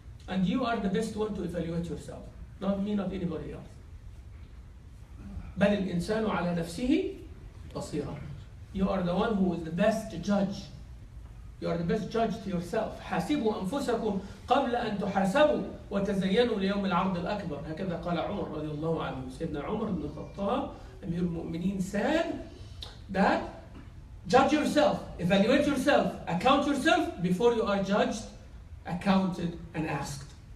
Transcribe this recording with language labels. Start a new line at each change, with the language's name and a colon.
English: And you are the best one to evaluate yourself. Not me, not anybody else.
Arabic: بل الإنسان على نفسه بصيرة.
English: You are the one who is the best judge. You are the best judge to yourself.
Arabic: حاسبوا أنفسكم قبل أن تحاسبوا وتزينوا ليوم العرض الأكبر. هكذا قال عمر رضي الله عنه. سيدنا عمر بن الخطاب أمير المؤمنين
English: said that judge yourself, evaluate yourself, account yourself before you are judged, accounted, and asked.